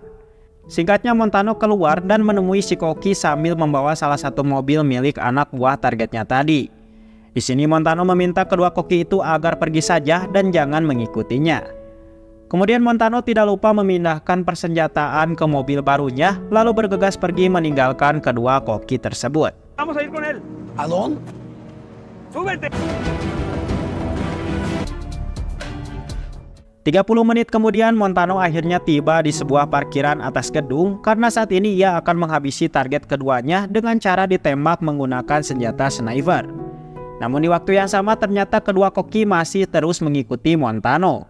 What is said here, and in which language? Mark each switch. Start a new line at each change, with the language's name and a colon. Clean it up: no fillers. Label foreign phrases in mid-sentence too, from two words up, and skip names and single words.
Indonesian: Singkatnya, Montano keluar dan menemui si koki sambil membawa salah satu mobil milik anak buah targetnya tadi. Di sini Montano meminta kedua koki itu agar pergi saja dan jangan mengikutinya. Kemudian Montano tidak lupa memindahkan persenjataan ke mobil barunya, lalu bergegas pergi meninggalkan kedua koki tersebut.
Spanish: Vamos a ir con él. ¿A dónde? Súbete.
Indonesian: 30 menit kemudian Montano akhirnya tiba di sebuah parkiran atas gedung karena saat ini ia akan menghabisi target keduanya dengan cara ditembak menggunakan senjata sniper. Namun di waktu yang sama ternyata kedua koki masih terus mengikuti Montano.